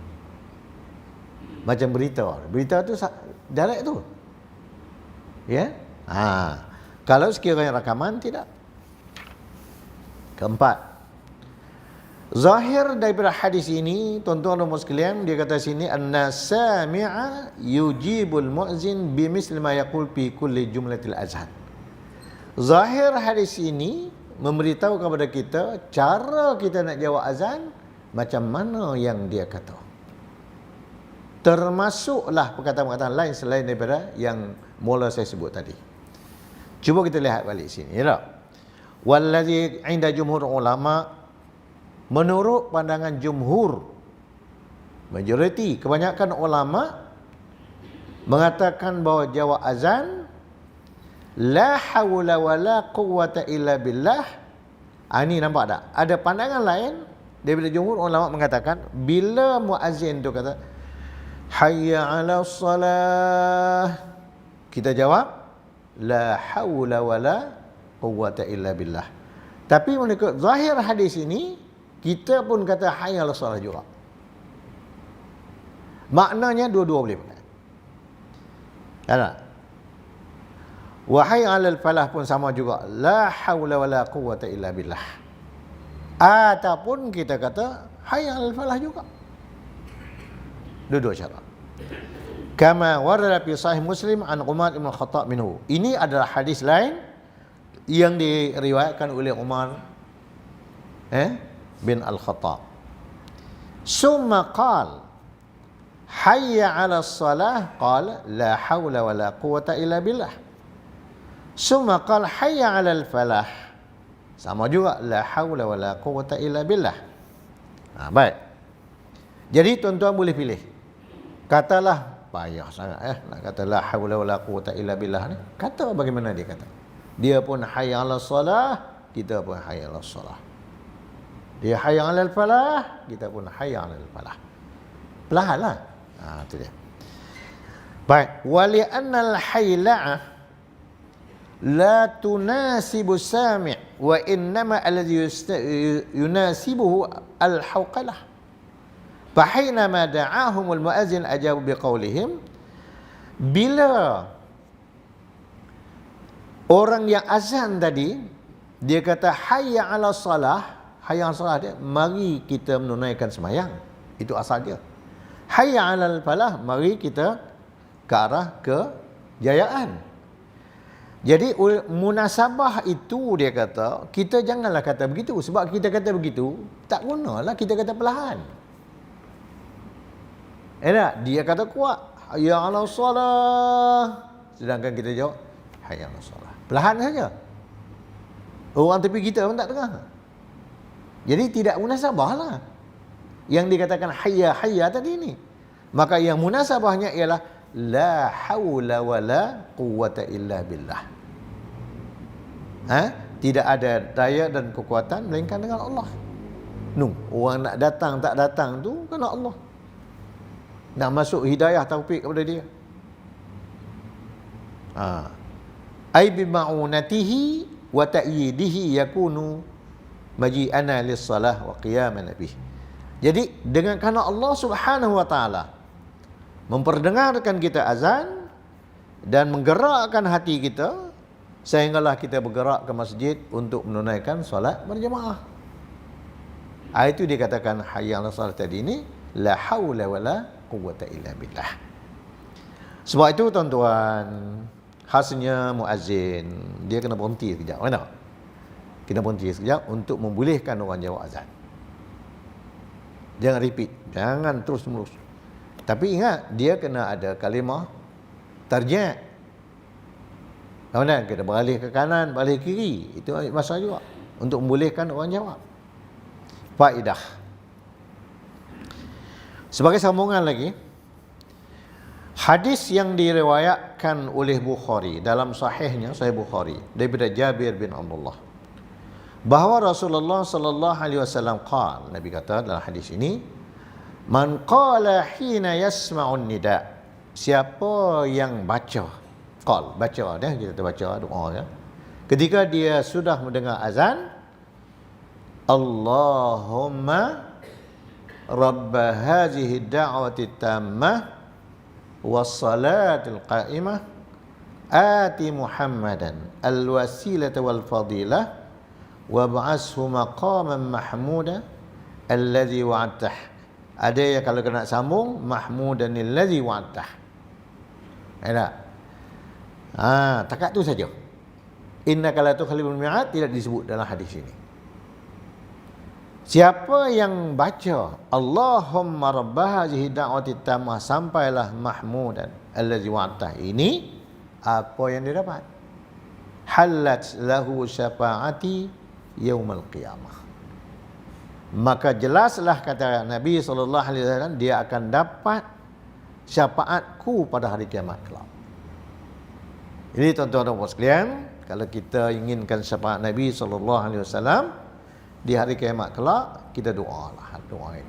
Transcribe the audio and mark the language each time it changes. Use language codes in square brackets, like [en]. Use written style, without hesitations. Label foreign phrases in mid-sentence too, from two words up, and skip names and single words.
[ms] Macam berita tu direct tu. Ya? Kalau sekiranya rakaman, tidak. Keempat, zahir daripada hadis ini, tuan-tuan dan puan sekalian, dia kata sini, [ar] السامع يجيب المؤذن بمثل ما يقول في كل جملة الأذان. [ms] Zahir hadis ini memberitahu kepada kita cara kita nak jawab azan macam mana yang dia kata. Termasuklah perkataan-perkataan lain selain daripada yang mula saya sebut tadi. Cuba kita lihat balik sini, ya tak? [ar] والذي عند جمهور العلماء, [ms] menurut pandangan jumhur, majoriti, kebanyakan ulama mengatakan bahawa jawab azan [ar] لا حول ولا قوة إلا بالله. [ms] Ini nampak tak? Ada pandangan lain daripada jumhur ulama mengatakan bila muazzin tu kata [ar] حي على الصلاة, [ms] kita jawab [ar] لا حول ولا قوة إلا بالله. [ms] Tapi mengikut zahir hadis ini, kita pun kata [ar] حي على الصلاة [ms] juga. Maknanya dua-dua boleh pakai. Tak? [ar] وحي على الفلاح [ms] pun sama juga, [ar] لا حول ولا قوة إلا بالله. [ms] Ataupun kita kata [ar] حي على الفلاح [ms] juga. Dua-dua cara. [ar] كما ورد في صحيح مسلم عن عمر بن خطاب منه. [ms] Ini adalah hadis lain yang diriwayatkan oleh Umar bin Al-Khattab. [ar] ثم قال حي على الصلاة قال لا حول ولا قوة إلا بالله. ثم قال حي على الفلاح, [ms] sama juga [ar] لا حول ولا قوة إلا بالله. [ms] Baik. Jadi tuan-tuan boleh pilih. Katalah payah sangat nak kata [ar] لا حول ولا قوة إلا بالله [ms] ni. Kata bagaimana dia kata. Dia pun [ar] حي على الصلاة, [ms] kita pun [ar] حي على الصلاة. [ms] Dia [ar] حي على الفلاح, [ms] kita pun [ar] حي على الفلاح. [ms] Perlahanlah. Itu dia. Baik, [ar] ولأن الحيعلة لا تناسب سامع وإنما الذي يناسبه الحوقلة. فحينما دعاهم المؤذن أجابوا بقولهم, [ms] bila orang yang azan tadi dia kata [ar] حي على الصلاة, حي على الصلاة [ms] dia, mari kita menunaikan sembahyang. Itu asal dia. [ar] حي على الفلاح, [ms] mari kita ke arah kejayaan. Jadi munasabah itu dia kata, kita janganlah kata begitu. Sebab kita kata begitu, tak gunalah kita kata perlahan. Dia kata kuat, [ar] حي على الصلاة, [ms] sedangkan kita jawab [ar] حي على الصلاة. [ms] Perlahan saja. Orang tepi kita pun tak dengar. Jadi tidak munasabah lah yang dikatakan hayya tadi ni. Maka yang munasabahnya ialah [ar] لا حول ولا قوة إلا بالله. [ms] Tidak ada daya dan kekuatan melainkan dengan Allah. Orang nak datang tak datang tu kena Allah. Nak masuk hidayah taufik kepada dia. [ar] أي بمعونته وتأييده يكون مجيئنا للصلاة وقيامنا به. [ms] Jadi dengan kerana Allah [ar] سبحانه وتعالى [ms] memperdengarkan kita azan dan menggerakkan hati kita sehinggalah kita bergerak ke masjid untuk menunaikan solat berjemaah. Itu dikatakan [ar] حي على الصلاة [ms] tadi ini [ar] لا حول ولا قوة إلا بالله. [ms] Sebab itu tuan-tuan, khasnya muazzin dia kena berhenti sekejap, mana? Kena berhenti sekejap untuk membolehkan orang jawab azan. Jangan repeat, jangan terus menerus. Tapi ingat, dia kena ada kalimah tarjih. Kemudian kita beralih ke kanan, balik kiri. Itu masalah juga untuk membolehkan orang jawab. Faedah. Sebagai sambungan lagi, hadis yang diriwayatkan oleh Bukhari dalam sahihnya, Sahih Bukhari, daripada Jabir bin Abdullah bahawa Rasulullah [ar] صلى الله عليه وسلم قال, [ms] Nabi kata dalam hadis ini, [ar] من قال حين يسمع النداء, [ms] siapa yang baca, baca dia, kita baca doa ya, ketika dia sudah mendengar azan, [ar] اللهم رب هذه الدعوة التامة والصلاة القائمة آت محمدا الوسيلة والفضيلة وابعثه مقاما محمودا الذي وعدته. [ms] Ada yang kalau kena sambung [ar] محمودا الذي وعدته. [ms] Ada. Takat tu saja. [ar] إنك لا تخلف الميعاد [ms] tidak disebut dalam hadis ini. Siapa yang baca [ar] اللهم رب هذه الدعوة التامة [ms] sampailah [ar] محمودا الذي وعدته [ms] ini, apa yang dia dapat? [ar] حلت له شفاعتي يوم القيامة. [ms] Maka jelaslah kata Nabi SAW, dia akan dapat syafaatku pada hari kiamat kelak. Jadi tuan-tuan dan puan sekalian, kalau kita inginkan syafaat Nabi SAW di hari kiamat kelak, kita doalah doa ini.